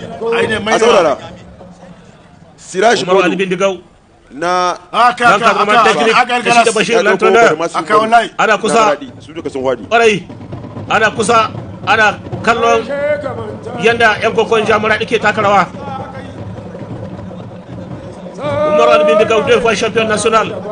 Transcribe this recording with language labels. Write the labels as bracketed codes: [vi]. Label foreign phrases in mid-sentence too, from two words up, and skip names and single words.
[ha] Siraji Bolo na ana kusa ana kusa ana kallon yanda yan kokon jamura dake taka rawa. [fr] Umar Albindigau deux fois champion national.